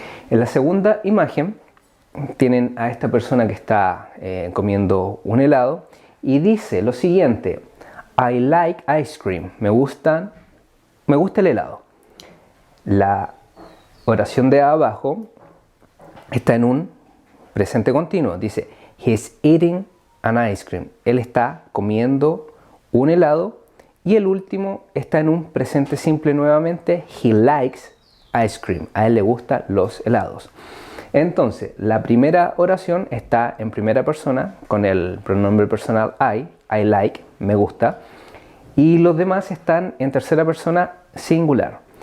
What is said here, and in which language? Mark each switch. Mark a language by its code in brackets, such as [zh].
[es] En la segunda imagen tienen a esta persona que está comiendo un helado y dice lo siguiente: [en] I like ice cream. [es] Me gusta el helado. La oración de abajo está en un presente continuo. Dice [en] he's eating an ice cream. [es] Él está comiendo un helado, y el último está en un presente simple nuevamente. [en] He likes ice cream. [es] A él le gustan los helados. Entonces, la primera oración está en primera persona con el pronombre personal [en] I like, [es] me gusta, y los demás están en tercera persona singular.